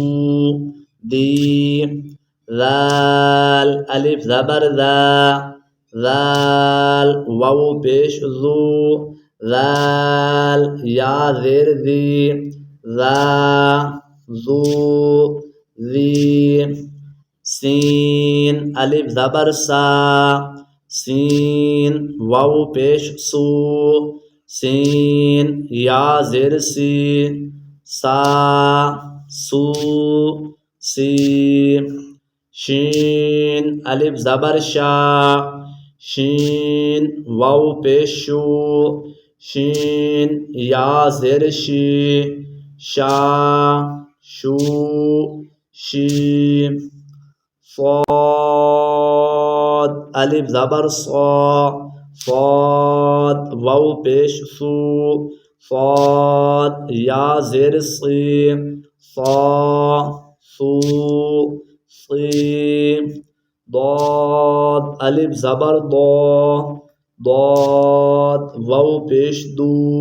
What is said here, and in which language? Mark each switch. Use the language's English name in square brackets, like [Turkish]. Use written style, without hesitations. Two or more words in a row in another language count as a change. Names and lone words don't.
[Urdu] دی، ذال الف زبر ذا، ذال واو پیش ذو، ذال یا زیر ذی، ذا ذو ذی، سین الف زبر سا، سین واو پیش سو، سین یا زیر سی، سا سو سی، شین الف زبر شا، شین واو پیش شو، شین یا زیر شی، شا شو شی، صاد الف زبر صا، صاد واو پیش سو، صاد یا زیر سی، صا سو صی، ضاد الف زبر ضا، ضاد واو پیش دو،